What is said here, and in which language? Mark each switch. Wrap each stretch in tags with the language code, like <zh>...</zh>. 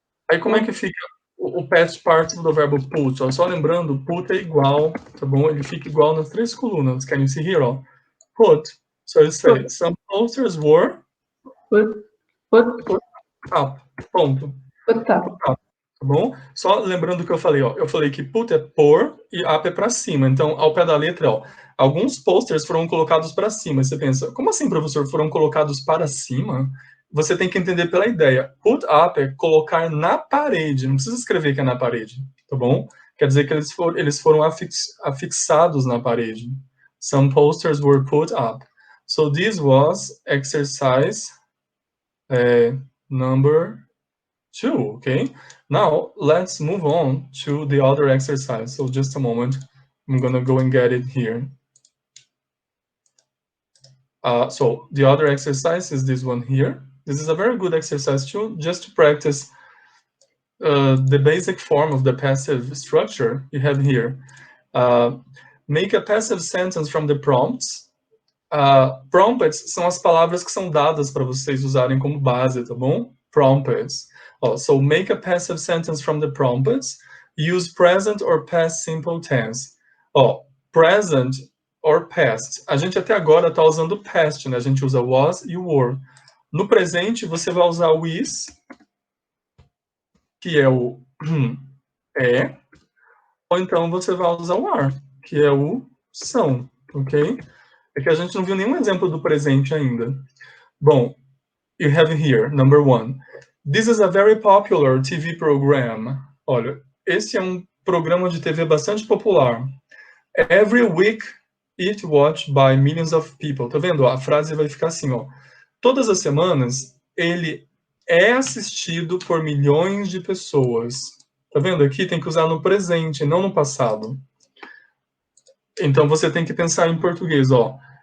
<pt>Aí como é que fica o past participle do verbo put? Ó, só lembrando, put é igual, tá bom? Ele fica igual nas 3 colunas.</pt> <en>Can you see here? Ó? Put. So you say, some posters were Put up.</en> <pt>Ponto.</pt> <en>up.</en> <pt>Tá bom? Só lembrando que eu falei, ó. Eu falei que put é pôr e up é para cima. Então, ao pé da letra, ó. Alguns posters foram colocados para cima. Você pensa, como assim, professor? Foram colocados para cima? Você tem que entender pela ideia. Put up é colocar na parede. Não precisa escrever que é na parede, tá bom? Quer dizer que eles foram afixados na parede.</pt> <en>Some posters were put up. So this was exercise number 2, okay? Now, let's move on to the other exercise. So just a moment. I'm going to go and get it here. So the other exercise is this one here. This is a very good exercise too, just to practice the basic form of the passive structure you have here. Make a passive sentence from the prompts.</en> <pt>Prompts são as palavras que são dadas para vocês usarem como base, tá bom?</pt> <en>Prompts. So make a passive sentence from the prompts. Use present or past simple tense. Present or past.</en> <pt>A gente até agora está usando past, né? A gente usa was e were. No presente, você vai usar o is, que é o é, ou então você vai usar o are, que é o são, ok? É que a gente não viu nenhum exemplo do presente ainda. Bom,</pt> <en>you have here, number 1. This is a very popular TV program.</en> <pt>Olha, esse é um programa de TV bastante popular.</pt> <en>Every week, it watched by millions of people.</en> <pt>Tá vendo? A frase vai ficar assim, ó. Todas as semanas, ele é assistido por milhões de pessoas. Tá vendo? Aqui tem que usar no presente, não no passado. Então, você tem que pensar em português, ó.</pt>